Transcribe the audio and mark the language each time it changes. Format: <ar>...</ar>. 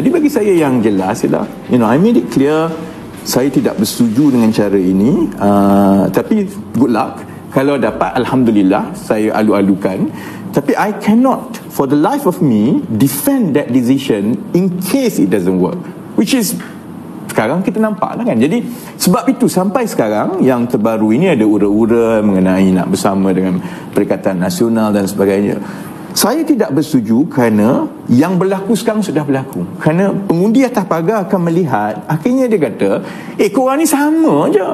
<ms>Jadi bagi saya yang jelas ialah</ms> <en>I made it clear</en> <ms>saya tidak bersetuju dengan cara ini, tapi</ms> <en>good luck.</en> <ms>Kalau dapat alhamdulillah, saya alu-alukan. Tapi</ms> <en>I cannot for the life of me defend that decision in case it doesn't work, which is</en> <ms>sekarang kita nampak lah kan. Jadi sebab itu sampai sekarang yang terbaru ini ada ura-ura mengenai nak bersama dengan Perikatan Nasional dan sebagainya. Saya tidak bersetuju kerana yang berlaku sekarang sudah berlaku. Kerana pengundi atas pagar akan melihat, akhirnya dia kata, korang ni sama je.</ms>